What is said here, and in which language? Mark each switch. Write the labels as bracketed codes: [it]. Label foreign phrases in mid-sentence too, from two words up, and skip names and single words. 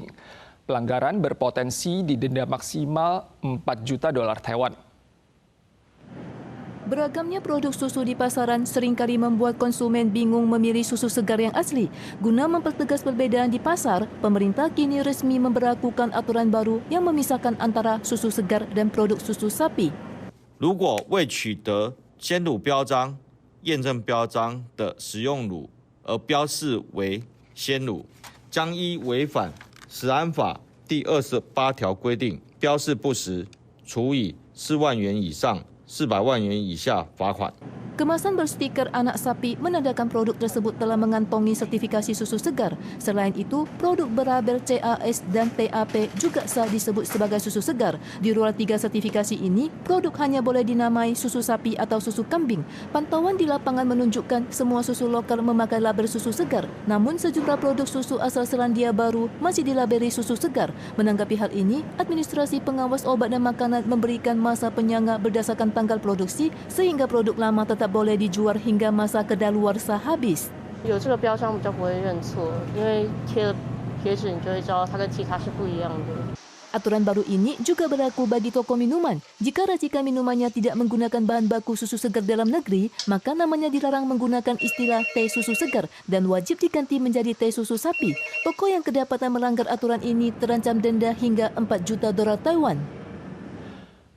[id] Pelanggaran berpotensi didenda maksimal $4 juta Taiwan. Beragamnya produk susu di pasaran seringkali membuat konsumen bingung memilih susu segar yang asli. Guna mempertegas perbedaan di pasar, pemerintah kini resmi memberlakukan aturan baru yang memisahkan antara susu segar dan produk susu sapi. [zh] 如果未取得鲜乳标章、验证标章的食用乳而标示为鲜乳，将依违反食安法第28条规定，标示不实，处以4万元以上400万元以下罚款。 [id] Kemasan berstiker anak sapi menandakan produk tersebut telah mengantongi sertifikasi susu segar. Selain itu, produk berlabel CAS dan TAP juga sah disebut sebagai susu segar. Di luar 3 sertifikasi ini, produk hanya boleh dinamai susu sapi atau susu kambing. Pantauan di lapangan menunjukkan semua susu lokal memakai label susu segar. Namun sejumlah produk susu asal Selandia Baru masih dilabeli susu segar. Menanggapi hal ini, Administrasi Pengawas Obat dan Makanan memberikan masa penyangga berdasarkan tanggal produksi sehingga produk lama tetap boleh dijual hingga masa kedaluarsa habis. [zh] 有这个标章比较不会认错，因为贴纸你就会知道它跟其他是不一样的。 [id] Aturan baru ini juga berlaku bagi toko minuman. Jika racikan minumannya tidak menggunakan bahan baku susu segar dalam negeri, maka namanya dilarang menggunakan istilah teh susu segar dan wajib diganti menjadi teh susu sapi. Toko yang kedapatan melanggar aturan ini terancam denda hingga $4 juta Taiwan.